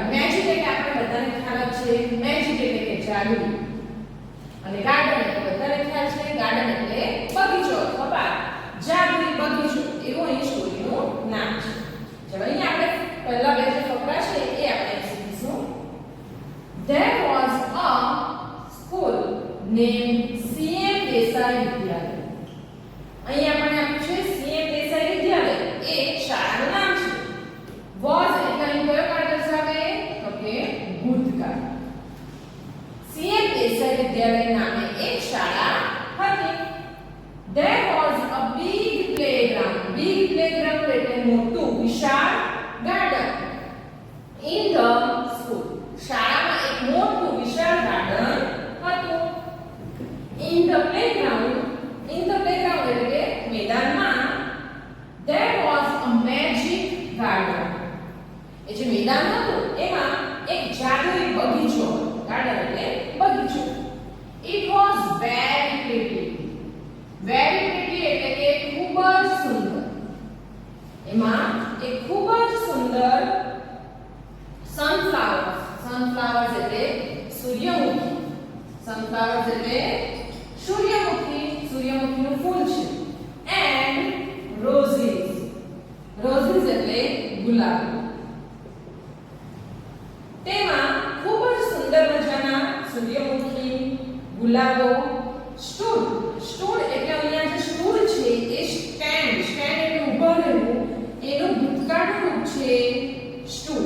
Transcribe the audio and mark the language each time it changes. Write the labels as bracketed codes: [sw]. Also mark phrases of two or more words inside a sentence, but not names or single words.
[gu] મેજિક એટલે આપણે બધાને ખ્યાલ જ છે, મેજિક એટલે કે જાદુ, અને ગાર્ડન એટલે બધાને ખ્યાલ છે, ગાર્ડન એટલે બગીચો અથવા બાગ, જાદુઈ બગીચો એવું અહીં સ્ટોરીનું નામ છે. ચલો અહીં આપણે પહેલા બે જે ફકરા છે એ આપણે શીખીશું. [en] There was a school named CM દેસાઈ વિદ્યાલય. [gu] અહીં આપણે આપ્યું છે CM દેસાઈ વિદ્યાલય, એ શાળાનું નામ છે. Was એટલે અહીં કયો કાળ દર્શાવે? તો કે ભૂતકાળ. CM દેસાઈ વિદ્યાલય નામે એક શાળા હતી. [en] There was a big playground. Big playground [gu] એટલે મોટું વિશાળ ગાર્ડન. [en] In the school. [gu] શાળામાં એક મોટું વિશાળ ગાર્ડન હતું. [en] In the playground [gu] એટલે કે મેદાનમાં. [en] There was a magic garden. [gu] એ જે મેદાન હતું એમાં એક જાદુઈ બગીચો. ગાર્ડન એટલે બગીચો. [en] It was very pretty. Very pretty [gu] એટલે કે ખૂબ જ સુંદર. એમાં એક ખૂબ જ સુંદર sunflowers એટલે સૂર્યમુખી. sunflowers એટલે સૂર્યમુખીનું ફૂલ છે. [en] And roses [gu] એટલે ગુલાબ. તેમાં ખૂબ જ સુંદર મજાના સૂર્યમુખી, ગુલાબો. સ્ટૂડ એટલે અહીંયા જે સ્ટૂડ છે એ સ્ટેન્ડ એટલે ઊભા રહેવું, એનું ભૂતકાળનું રૂપ છે સ્ટૂડ.